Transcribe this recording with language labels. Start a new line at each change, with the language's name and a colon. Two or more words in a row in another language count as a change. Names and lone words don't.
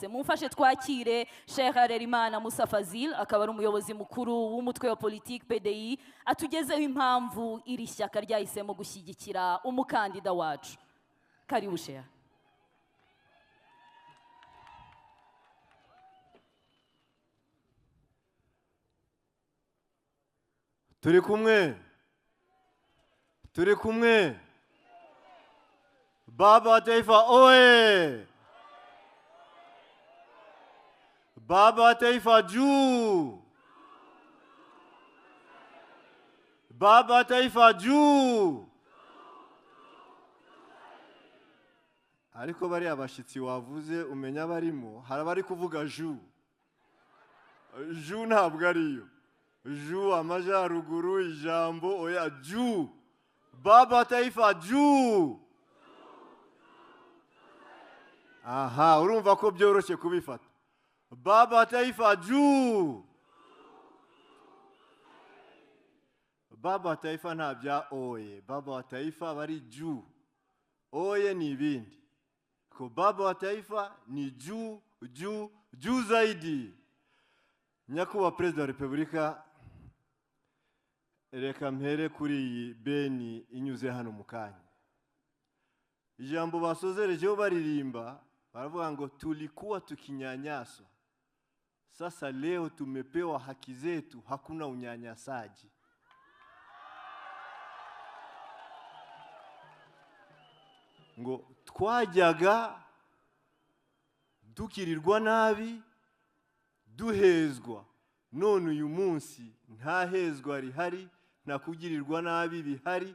Kinyarwanda: Mumfashe twakire Sheikh Harerimana Musa Fazil, akaba ari umuyobozi mukuru w'umutwe wa politiki PDI, atugezeho impamvu iri shyaka ryahisemo gushyigikira umukandida wacu.
Swahili: Karibu Sheikh.
Kinyarwanda: Turi kumwe
Swahili: Baba wa Taifa oye! Baba wa Taifa juu! Baba wa Taifa juu!
Kinyarwanda: Ariko bari abashitsi wavuze umenya barimo, harabari kuvuga juu. Juu ntabwo ariyo. Juu amajyaruguru, ijambo oya juu.
Swahili: Baba wa Taifa juu!
Kinyarwanda: Aha, urumva ko byoroshye kubifata.
Swahili: Baba wa Taifa juu! Baba wa Taifa
Kinyarwanda: nta bya
Swahili: oye. Baba wa Taifa bari juu.
Kinyarwanda: Oye ni ibindi.
Swahili: Ko Baba wa Taifa ni juu zaidi.
Kinyarwanda: nyakubahwa perezida wa repubulika, reka mpere kuri iyi beni inyuze hano mu kanya. Ijambo basozerejeho baririmba baravuga ngo
Swahili: tulikuwa tukinyanyaswa, sasa leo tumepewa haki zetu, hakuna unyanyasaji.
Kinyarwanda: Ngo twajyaga dukirirwa nabi, duhezwa, none uyu munsi nta hezwa rihari, nta kugirirwa nabi bihari.